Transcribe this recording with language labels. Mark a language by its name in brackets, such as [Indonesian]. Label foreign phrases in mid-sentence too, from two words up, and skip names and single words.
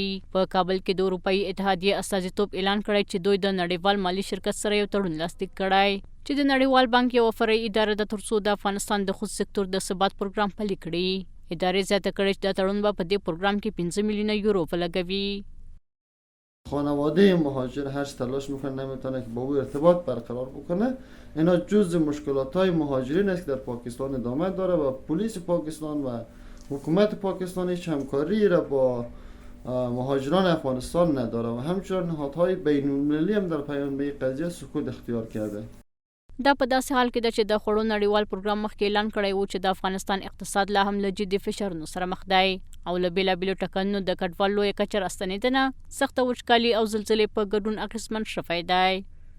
[Pashto] په کابل کې د اروپایي اتحادیې استازیتوب اعلان کړی چې دوی د نړیوال مالي شرکت سره یو تړون لاسلیک کړی چې د نړیوال بانک یوه فرعي اداره ده ترڅو د افغانستان د خصوصي سکتور د ثبات پروګرام پلي کړي. ادارې زیاته کړې چې دا تړون به په دې پروګرام کې 15 میلیون یورو ولګوي. [Persian] خانواده مهاجر هر تلاش میکنه نمیتونه که با او ارتباط برقرار بکنه. اینا جزء مشکلات های مهاجرین است که در پاکستان ادامه داره و پلیس پاکستان و حکومت پاکستان هیچ همکاری را با مهاجران افغانستان نداره و همچنین نهادهای بین المللی هم در پیام به قضیه سکوت اختیار کرده. [Pashto] دا په داسې حال کې ده چې د خوړو نړیوال پروګرام مخکې اعلان کړی و چې د افغانستان اقتصاد لا هم له جدي فشارونو سره مخ دی او له بېلابېلو ټکنونو د کډوال لویه کچه راستنېدنه، سخته وچکالي او زلزلې په ګډون اغېزمن شوی دی.